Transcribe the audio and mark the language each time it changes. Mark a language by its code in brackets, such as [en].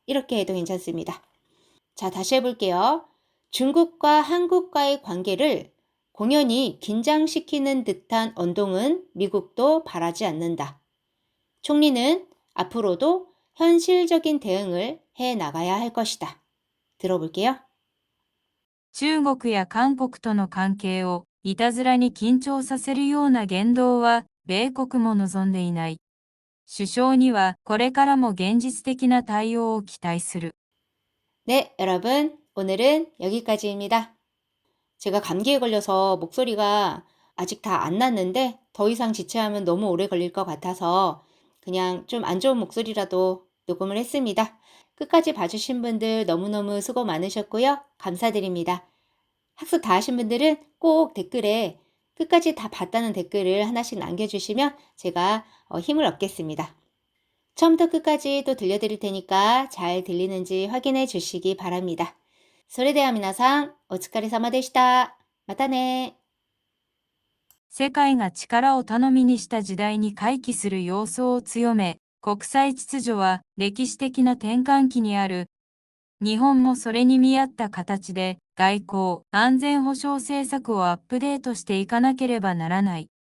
[ko] 이렇게 해도 괜찮습니다. 자, 다시 해볼게요. 중국과 한국과의 관계를 공연히 긴장시키는 듯한 언동은 미국도 바라지 않는다. 총리는 앞으로도 현실적인 대응을 해 나가야 할 것이다. 들어볼게요. [ja] 中国や韓国との関係をいたずらに緊張させるような言動は米国も望んでいない。首相にはこれからも現実的な対応を期待する。 [ko] 네, 여러분, 오늘은 여기까지입니다. 제가 감기에 걸려서 목소리가 아직 다 안 났는데 더 이상 지체하면 너무 오래 걸릴 것 같아서 그냥 좀 안 좋은 목소리라도 녹음을 했습니다. 끝까지 봐주신 분들 너무너무 수고 많으셨고요. 감사드립니다. 학습 다 하신 분들은 꼭 댓글에 끝까지 다 봤다는 댓글을 하나씩 남겨주시면 제가 힘을 얻겠습니다. 처음부터 끝까지 또 들려드릴 테니까 잘 들리는지 확인해 주시기 바랍니다. [ja] それでは皆さん、お疲れ様でした。またね。世界が力を頼みにした時代に回帰する様相を強め、国際秩序は歴史的な転換期にある。日本もそれに見合った形で外交・安全保障政策をアップデートしていかなければならない。